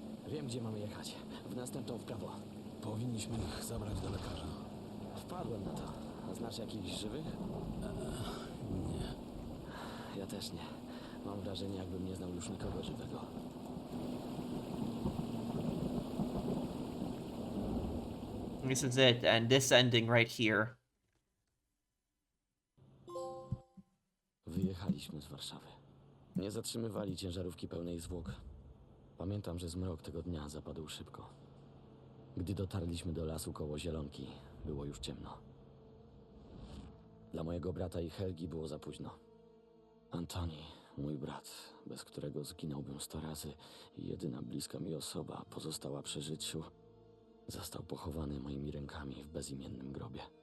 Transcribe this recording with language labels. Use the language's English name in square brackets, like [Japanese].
[Polish] Wiem, gdzie mamy jechać. W następną w prawo. Powinniśmy ich zabrać do lekarza. Wpadłem na to. A znasz jakichś żywych? Nie. Ja też nie. Mam wrażenie, jakbym nie znał już nikogo żywego. [English] This is it, and this ending right here. [Polish] Wyjechaliśmy z Warszawy. Nie zatrzymywali ciężarówki pełnej zwłok. Pamiętam, że zmrok tego dnia zapadł szybko. Gdy dotarliśmy do lasu koło Zielonki, było już ciemno. Dla mojego brata i Helgi było za późno. Antoni, mój brat, bez którego zginąłbym 100 razy i jedyna bliska mi osoba pozostała przy życiu, został pochowany moimi rękami w bezimiennym grobie.